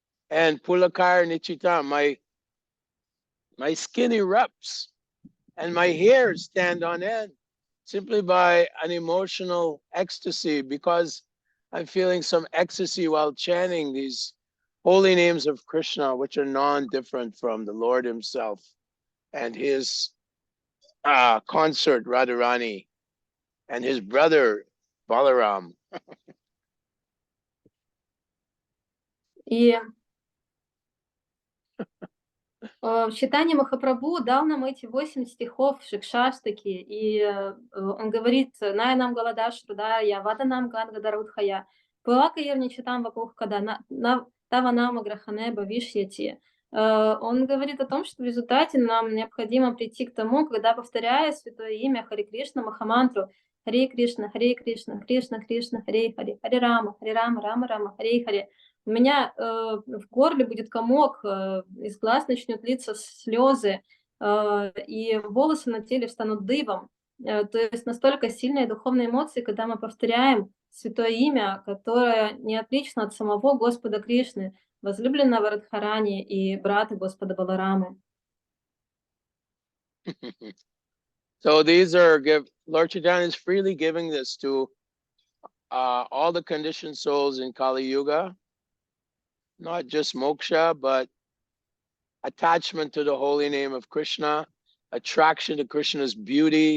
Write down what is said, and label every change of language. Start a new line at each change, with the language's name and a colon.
English: and Pulakar Nichita, my skin erupts, and my hairs stand on end, simply by an emotional ecstasy, because I'm feeling some ecstasy while chanting these holy names of Krishna, which are non-different from the Lord himself and his consort Radharani and his brother Balaram.
Russian: И Чайтанья Махапрабху дал нам эти 8 стихов Шикшаштаки, и он говорит:
Sanskrit: «Наянам Галадаш Рудая, Ваданам Гадгадарудхая, Пылака Ерничатам Вапухкада, Таванама Грахане Бавишьяти».
Russian: Он говорит о том, что в результате нам необходимо прийти к тому, когда, повторяя святое имя Харе Кришна, Махамантру, Харе Кришна, Кришна Кришна, Харе Харе, Харе Рама, Рама Рама, Харе Харе, у меня в горле будет комок, из глаз начнут литься слезы, и волосы на теле встанут дыбом. То есть настолько сильные духовные эмоции, когда мы повторяем святое имя, которое не отлично от самого Господа Кришны, возлюбленного Радхарани и брата Господа Баларамы.
English: So these are Lord Chaitanya is freely giving this to all the conditioned souls in Kali Yuga, not just moksha, but attachment to the holy name of Krishna, attraction to Krishna's beauty.